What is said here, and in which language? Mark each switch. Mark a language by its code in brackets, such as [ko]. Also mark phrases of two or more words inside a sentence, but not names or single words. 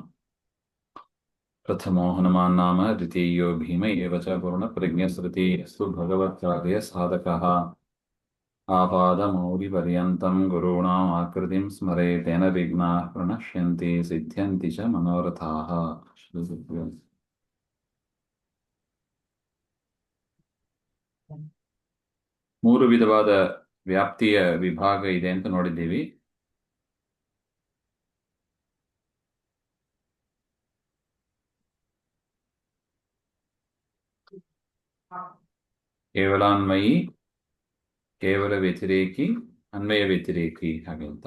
[sa] प्रथमो हनुमान् नाम द्वितीयो भीम एव च पूर्णप्रज्ञस्रुतिस्तु भगवत्कार्ये साधकः। आपादमौलिपर्यन्तं गुरूणाम् आकृतिं स्मरेत् तेन विघ्नाः प्रणश्यन्ति सिद्ध्यन्ति च मनोरथाः। [kn] ಮೂರು ವಿಧವಾದ ವ್ಯಾಪ್ತಿಯ ವಿಭಾಗ ಇದೆ ಅಂತ ನೋಡಿದ್ದೀವಿ. ಕೇವಲಾನ್ವಯಿ, ಕೇವಲ ವ್ಯತಿರೇಕಿ, ಅನ್ವಯ ವ್ಯತಿರೇಕಿ ಹಾಗೆ ಅಂತ.